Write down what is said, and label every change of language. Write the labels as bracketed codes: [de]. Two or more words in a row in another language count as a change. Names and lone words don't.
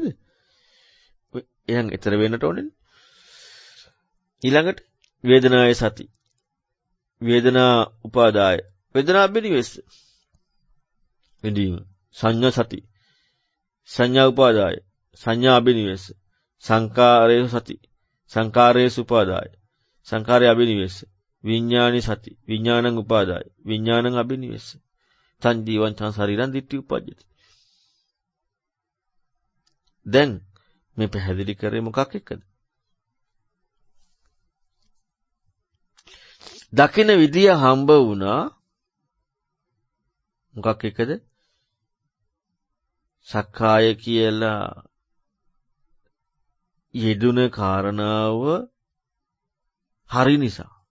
[si] එහෙනම් ඊතර වෙන්නට ඕනේ. ඊළඟට [pi] වේදනාවේ සති. වේදනා උපාදාය. වේදනා අභිනිවෙස්ස. විඳීම. සංඥා සති. සංඥා උපාදාය. සංඥා අභිනිවෙස්ස. සංකාරයේ සති. සංකාරයේ උපාදාය. සංකාරයේ අභිනිවෙස්ස. විඥානි සති. විඥානං උපාදාය. විඥානං අභිනිවෙස්ස. තං ජීවං තං ශරීරං දිට්ඨි උපජ්ජති. [si] දැන් මේ පැහැදිලි කරේ මොකක් එක්කද? දකින විදිය හම්බ වුණා මොකක් එක්කද? සක්කාය කියලා යෙදුන කාරණාව හරි නිසා.